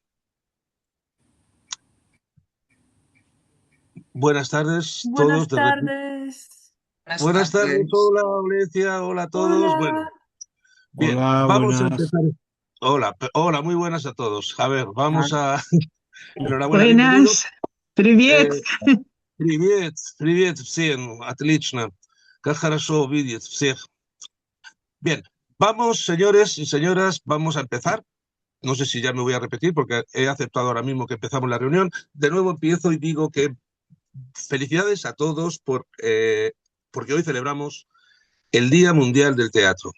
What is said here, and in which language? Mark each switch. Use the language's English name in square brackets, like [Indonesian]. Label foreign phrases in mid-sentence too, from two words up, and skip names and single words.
[Spanish] Buenas tardes, todos. Buenas tardes. Buenas tardes, hola, Valencia, hola a todos. Bueno, Hola. bien, Hola, vamos a buenas. empezar. Hola, hola, muy buenas a todos. A ver, Ah, vamos a... Enhorabuena, bienvenido. Buenas, [Russian] привет. Eh, Привет, привет всем, отлично. Как хорошо видеть всех. [Spanish] Bien, vamos, señores y señoras, vamos a empezar. No sé si ya me voy a repetir porque he aceptado ahora mismo que empezamos la reunión. De nuevo empiezo y digo que felicidades a todos porque hoy celebramos el Día Mundial del Teatro.